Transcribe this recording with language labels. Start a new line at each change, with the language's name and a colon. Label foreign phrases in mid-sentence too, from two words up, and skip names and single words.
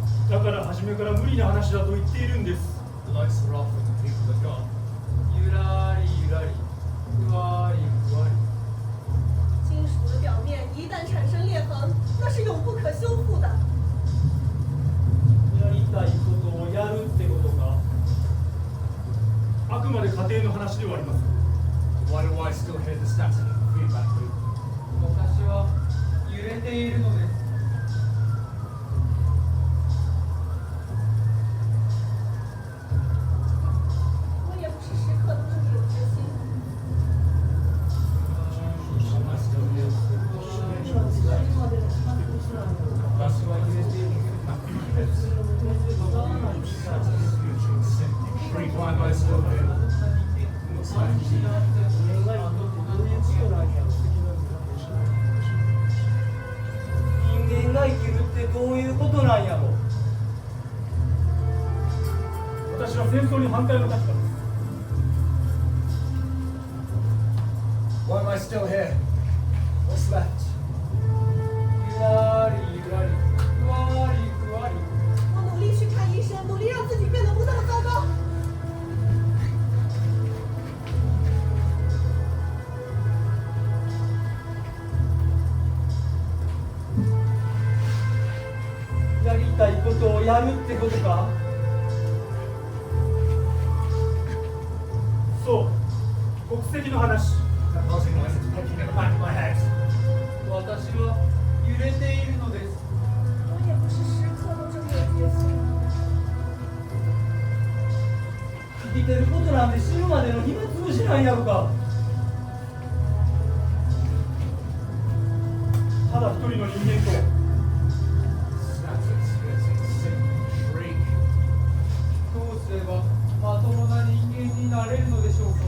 Japanese: だから初めから無理な話だと言っているんです。
English: The lights are off and the people are gone.
Japanese: ゆらりゆらり、ふわりふわり。
Chinese: 金属的表面一旦产生裂痕，那是永不可修复的。
Japanese: やりたいことをやるってことか。あくまで家庭の話ではあります。
English: Why do I still hear the static of the feedback loop?
Japanese: 私は揺れているのです。
Chinese: 我也不是时刻都这么有决心。
Japanese: 私は揺れている。
English: Why am I still here?
Japanese: 人間が生きるってどういうことなんやろ。私は戦争に反対の立場です。
English: Why am I still here? What's that?
Japanese: ゆらりゆらり、ふわりふわり。
Chinese: 我努力去看医生，努力让自己变得不那么糟糕。
Japanese: やりたいことをやるってことか。そう、国籍の話。
English: That buzzing noise is pecking at the back of my head.
Japanese: 私は揺れているのです。
Chinese: 我也不是时刻都这么有决心。
Japanese: 生きてることなんて死ぬまでの暇つぶしなんやろか。ただ一人の人間と
English: Static, spitting, sing, shriek.
Japanese: どうすればまともな人間になれるのでしょうか。